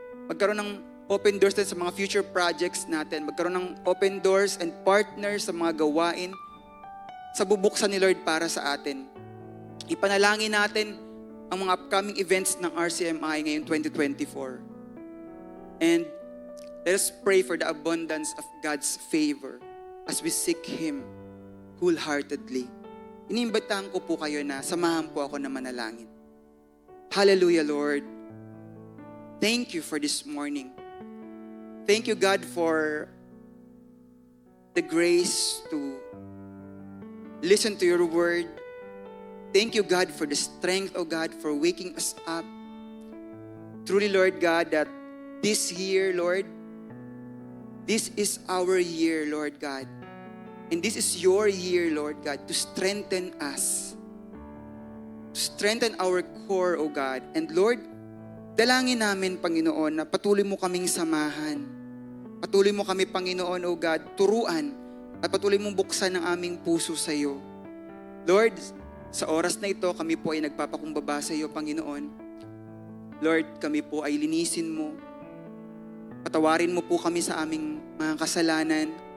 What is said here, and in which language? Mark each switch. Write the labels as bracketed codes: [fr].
[tl] Magkaroon ng [en] open doors [tl] din sa mga [en] future projects [tl] natin. Magkaroon ng [en] open doors and partners [tl] sa mga gawain sa bubuksan ni Lord para sa atin. Ipanalangin natin ang mga [en] upcoming events [tl] ng RCMI ngayong 2024. [en] And let us pray for the abundance of God's favor as we seek Him wholeheartedly. [tl] Iniimbitahan ko po kayo na samahan po ako na manalangin. Hallelujah, Lord. [en] Thank you for this morning. Thank you, God, for the grace to listen to your word. Thank you, God, for the strength, oh God, for waking us up. Truly, Lord God, that this year, Lord, this is our year, Lord God. And this is your year, Lord God, to strengthen us. To strengthen our core, O God. [tl] And Lord, dalangin namin, Panginoon, na patuloy mo kaming samahan. Patuloy mo kami, Panginoon, O God, turuan at patuloy mong buksan ang aming puso sa iyo. Lord, sa oras na ito, kami po ay nagpapakumbaba sa iyo, Panginoon. Lord, kami po ay linisin mo. Patawarin mo po kami sa aming mga kasalanan.